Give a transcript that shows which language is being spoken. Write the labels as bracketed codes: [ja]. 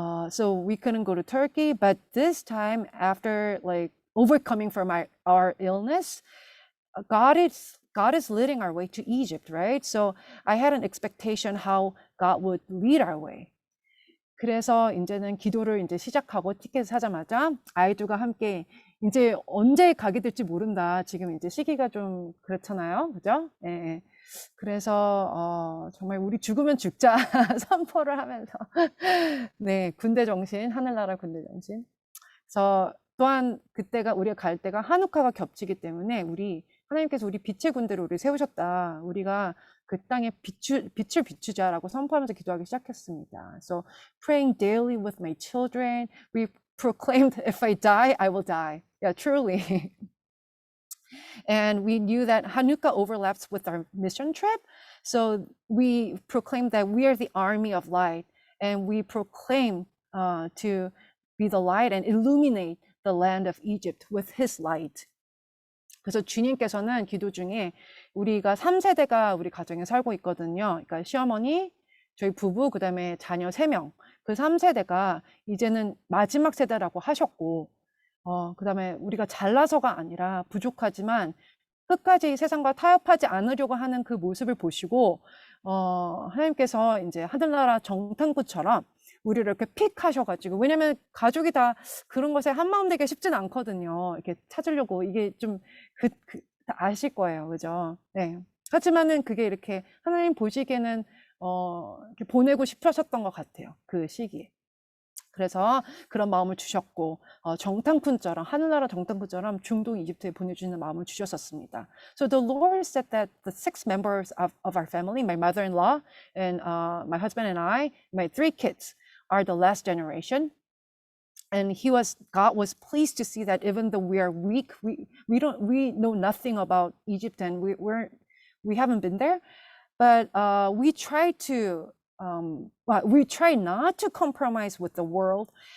[en] So we couldn't go to Turkey, but this time after like overcoming from our illness, God is leading our way to Egypt, right? So I had an expectation how God would lead our way. [ko] 그래서 이제는 기도를 이제 시작하고 티켓을 사자마자 아이들과 함께 이제 언제 가게 될지 모른다. 지금 이제 시기가 좀 그렇잖아요. 그죠? 예. 그래서 정말 우리 죽으면 죽자 선포를 하면서 네, 군대 정신, 하늘나라 군대 정신. 그래서 또한 그때가 우리가 갈 때가 한우카가 겹치기 때문에 하나님께서 우리 빛의 군대를 우리 세우셨다. 우리가 그 땅에 빛을 비추자라고 선포하면서 기도하기 시작했습니다. [en] So praying daily with my children, we proclaimed, if I die, I will die. Yeah, truly. And we knew that Hanukkah overlaps with our mission trip. So we proclaimed that we are the army of light. And we proclaim to be the light and illuminate the land of Egypt with his light. [ko] 그래서 주님께서는 기도 중에 우리가 3세대가 우리 가정에 살고 있거든요. 그러니까 시어머니, 저희 부부, 그 다음에 자녀 3명. 그 3세대가 이제는 마지막 세대라고 하셨고, 그 다음에 우리가 잘나서가 아니라 부족하지만 끝까지 세상과 타협하지 않으려고 하는 그 모습을 보시고, 하나님께서 이제 하늘나라 정탐구처럼 우리를 이렇게 픽 하셔가지고, 왜냐면 가족이 다 그런 것에 한마음 되기 쉽진 않거든요. 이렇게 찾으려고, 이게 좀, 다 아실 거예요. 그죠? 네. 하지만은 그게 이렇게 하나님 보시기에는, 이렇게 보내고 싶으셨던 것 같아요. 그 시기에. 그래서 그런 마음을 주셨고, 정탐꾼처럼, 하늘나라 정탐꾼처럼 중동 이집트에 보내주는 마음을 주셨었습니다. [en] So the Lord said that the 6 members of our family, my mother-in-law and my husband and I, my 3 kids, are the last generation. And God was pleased to see that even though we are weak, we know nothing about Egypt and we haven't been there, but we try not to compromise with the world.